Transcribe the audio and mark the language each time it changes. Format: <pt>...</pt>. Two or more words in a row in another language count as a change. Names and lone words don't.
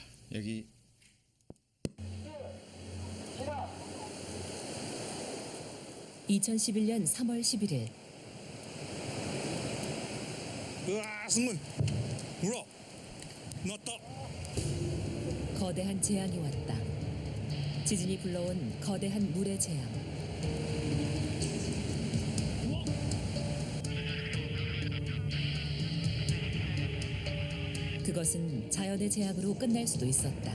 <ko>여기 2011년 3월 11일</ko> <ja>うわーすごいほらなった</ja> <ko>거대한 재앙이 왔다. 지진이 불러온 거대한 물의 재앙. 그것은 자연의 재앙으로 끝날 수도 있었다.</ko>